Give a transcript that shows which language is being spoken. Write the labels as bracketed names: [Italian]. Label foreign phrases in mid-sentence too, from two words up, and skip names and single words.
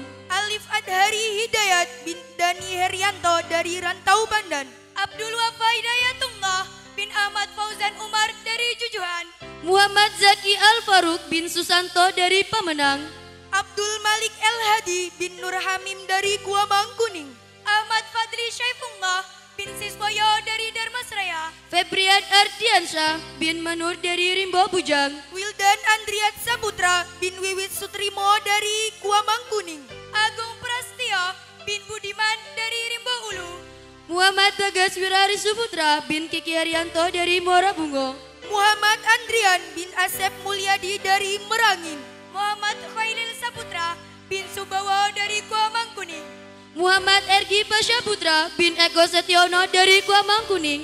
[Indonesian] Alif Adhari Hidayat bin Dani Herianto dari Rantau Bandan. Abdul Wafa Hidayatullah bin Ahmad Fauzan Umar dari Jujuhan. Muhammad Zaki Al-Faruq bin Susanto dari Pemenang. Abdul Malik El Hadi bin Nur Hamim dari Gua Mangkuning. Ahmad Fadli Syaifullah bin Siswoyo dari Darmasraya. Febrian Ardiansyah bin Manur dari Rimbo Bujang. Wildan Andriat Saputra bin Wiwit Sutrimo dari Gua Mangkuning. Agung Prastio bin Budiman dari Rimbo Ulu. Muhammad Bagas Wirari Suputra bin Kiki Haryanto dari Muara Bungo. Muhammad Andrian bin Asep Mulyadi dari Merangin. Muhammad Khailil Saputra bin Subawa dari Gua Mangkuning. Muhammad Ergi Pasha Putra bin Eko Setiono dari Gua Mangkuning.